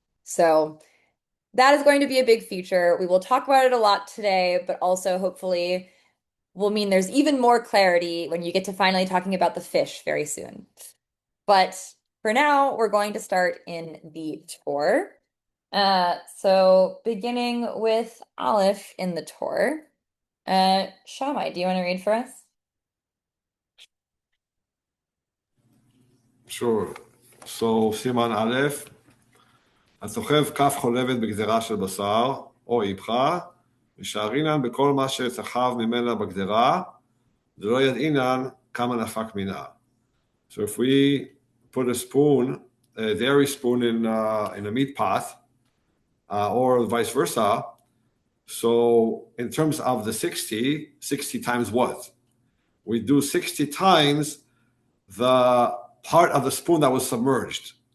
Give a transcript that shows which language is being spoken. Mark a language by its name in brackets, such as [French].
[English] So that is going to be a big feature. We will talk about it a lot today, but also hopefully will mean there's even more clarity when you get to finally talking about the fish very soon. But for now, we're going to start in the Torah. So beginning with Aleph in the Torah. Shammai, do you want to read for us? Sure. [Hebrew] So, סימן א', הסוחב כף חולבת בגזרה של בשר, או איפכה, ושערינן בכל מה שסחב ממנה בגזרה, ולא ידעינן כמה נפק מינה. So if we put a spoon, a dairy spoon in a meat pot, or vice versa, so in terms of the 60 times what? We do 60 times the part of the spoon that was submerged.